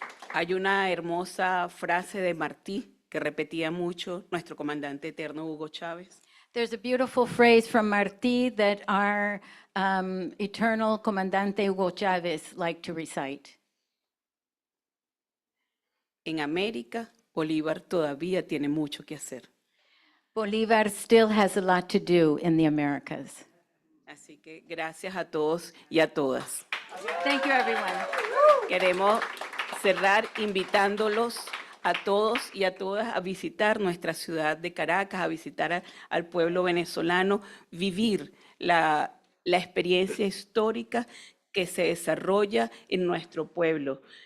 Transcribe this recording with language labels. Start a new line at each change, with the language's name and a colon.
Spanish: Hay una hermosa frase de Martí que repetía mucho nuestro comandante eterno Hugo Chávez.
English: There's a beautiful phrase from Martí that our eternal comandante Hugo Chávez liked to recite.
Spanish: En América, Bolívar todavía tiene mucho que hacer.
English: Bolívar still has a lot to do in the Americas.
Spanish: Así que gracias a todos y a todas.
English: Thank you, everyone.
Spanish: Queremos cerrar invitándolos a todos y a todas a visitar nuestra ciudad de Caracas, a visitar al pueblo venezolano, vivir la experiencia histórica que se desarrolla en nuestro pueblo,